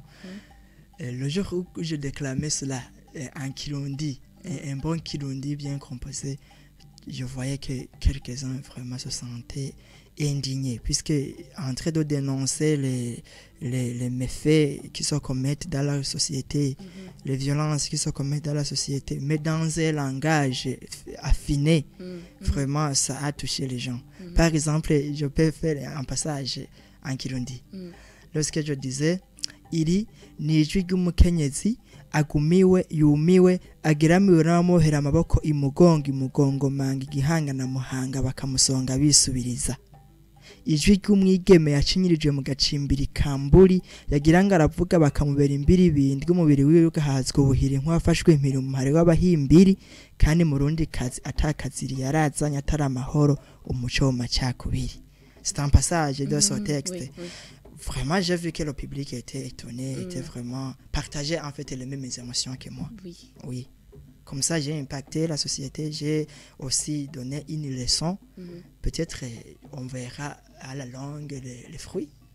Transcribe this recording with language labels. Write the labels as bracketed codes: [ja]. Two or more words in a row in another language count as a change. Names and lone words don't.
[fr] Le jour où je déclamais cela, un kilundi, un bon kilundi bien composé, je voyais que quelques-uns vraiment se sentaient indignés, puisque en train de dénoncer les méfaits qui se commettent dans la société, les violences qui se commettent dans la société, mais dans un langage affiné, vraiment ça a touché les gens. Par exemple, je peux faire un passage en Kirundi. Lorsque je disais, [rn] iri ni ijwi ry'umukenyezi agumiwe yumiwe agiramiwe n'abamuhera amaboko imugongo manga igihanga na muhanga bakamusonga bisubiriza. Ijwi ry'umwigeme yacinyirijwe mu gacimbiri kamburi yagira ngo aravuga bakamubera imbiri bindi umubiri wiwe ugahazwa ubuhiri nk'uwafashwe impiri mu muhari w'abahimbiri kandi mu rundi kazi atakaziri yarazanye atari amahoro umuco wo macakubiri. [fr] C'est un passage de ce texte. Vraiment, j'ai vu que le public était étonné, était vraiment partagé en fait les mêmes émotions que moi. Oui. Comme ça, j'ai impacté la société, j'ai aussi donné une leçon. Peut-être on verra à la longue les fruits.